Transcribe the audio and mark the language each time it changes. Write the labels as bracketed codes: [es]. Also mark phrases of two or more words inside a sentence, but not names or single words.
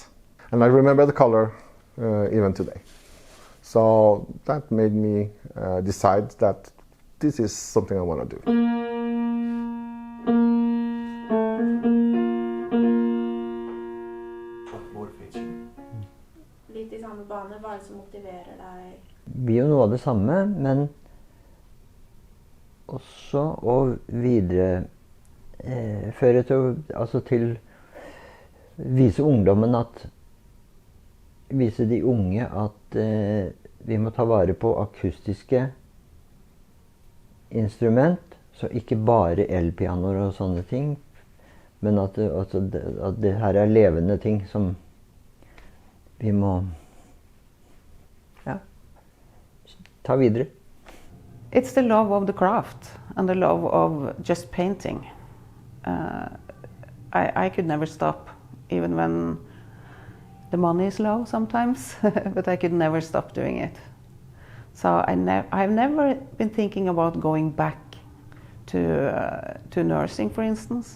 [en] And I remember the color even today. So that made me decide that this is something I want to do. What motivates you? [no] Litt I samme bane, hva det som motiverer deg? Det blir jo noe av det samme, men også å videreføre til vise ungdommen vise de unge at vi må ta vare på akustiske instrument, så ikke bare elpianoer og sånne ting, men at det her levende ting som vi må ta videre. [en] It's the love of the craft and the love of just painting. I could never stop, even when the money is low sometimes, but I could never stop doing it. So I've never been thinking about going back to nursing, for instance.